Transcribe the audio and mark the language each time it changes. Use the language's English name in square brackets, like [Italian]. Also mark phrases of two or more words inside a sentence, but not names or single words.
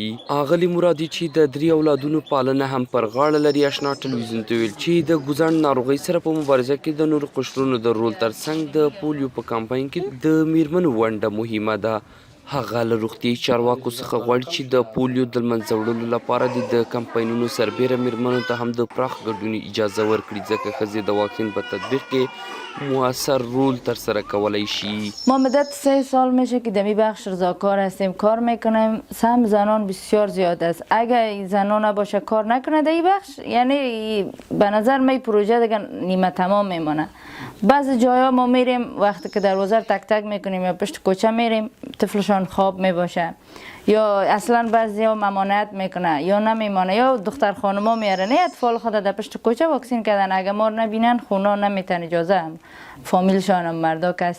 [Pashto] اغلې مرادي چې د 3 اولادونو پالنه هم پر غاړه لري اشنا ټلویزیون ته ویل چې د ګوزڼ ناروغۍ سره په مبارزه کې د نورو قشرونو د رول ترڅنګ د پولیو په کمپاین کې د میرمنو ونډه مهمه ده. هغه له روغتیایي چارواکو څخه غواړي چې د پولیو د له منځه وړلو لپاره د کمپاینونو سربیره میرمنو ته هم د پراخ ګډون اجازه ورکړي ځکه ښځې د واکسین په تطبیق کې مؤثر رول ترسره کولی شي. [Persian] ما مدت 3 سال میشه که دمی بخش رضاکار هستیم کار میکنیم. سهم زنان بسیار زیاد است. اگر زنان نباشه کار نکنه در این بخش یعنی به نظر من پروژه دیگه نیمه تمام میمونه. بعضی جایا ما میریم وقتی که دروازه تک تک میکنیم یا پشت کوچه میریم طفلشان خواب میباشه یا اصلا بعضی ها ممانعت میکنه یا نمیمانه یا دختر خانما میاره نه اطفال خود در پشت کوچه واکسین کردن اگه ما نبینن خونا نمیتن اجازه هم فامیلشان هم مردا است.